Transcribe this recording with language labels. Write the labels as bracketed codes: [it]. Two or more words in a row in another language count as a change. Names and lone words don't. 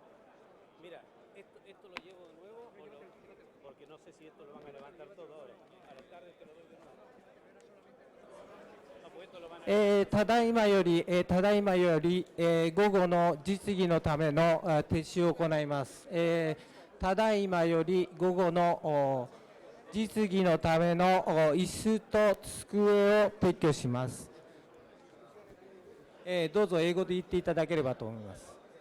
[es] Mira, esto lo llevo de nuevo porque no sé si esto lo van a levantar todo ahora. A la tarde te lo doy de nuevo. No, pues esto lo van a... [ja] ただいまより、午後の実技のための撤収を行います。ただいまより午後の実技のための椅子と机を撤去します。どうぞ英語で言っていただければと思います。